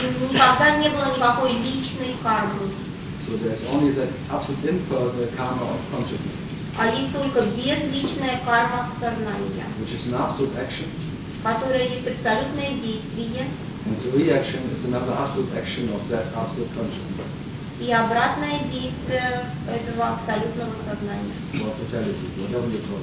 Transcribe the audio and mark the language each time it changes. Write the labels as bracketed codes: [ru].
[ru] Никогда не было никакой личной кармы. [en] So there's only that absolute impersonal karma of consciousness. [ru] А есть только безличная карма сознания. [en] Which is an absolute action. [ru] Которая есть абсолютное действие. [en] And the reaction is another absolute action of that absolute consciousness. [ru] И обратное действие этого абсолютного сознания.